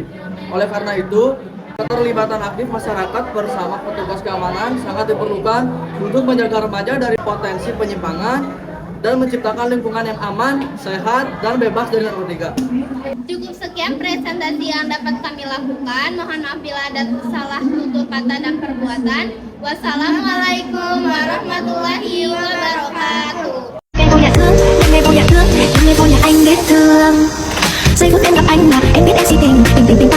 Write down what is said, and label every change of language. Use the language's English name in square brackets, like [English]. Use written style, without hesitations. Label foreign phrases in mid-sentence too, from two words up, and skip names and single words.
[Indonesian] Oleh karena itu, keterlibatan aktif masyarakat bersama petugas keamanan sangat diperlukan untuk menjaga remaja dari potensi penyimpangan dan menciptakan lingkungan yang aman, sehat, dan bebas dari narkotika. Cukup sekian presentasi yang dapat kami lakukan. Mohon maaf bila ada salah tutur kata dan perbuatan. [Arabic] والسلام عليكم ورحمة الله وبركاته. [Vietnamese] Em vô nhà thương, em vô nhà thương, em vô nhà anh biết thương. Giây phút em gặp anh là em biết em si tình.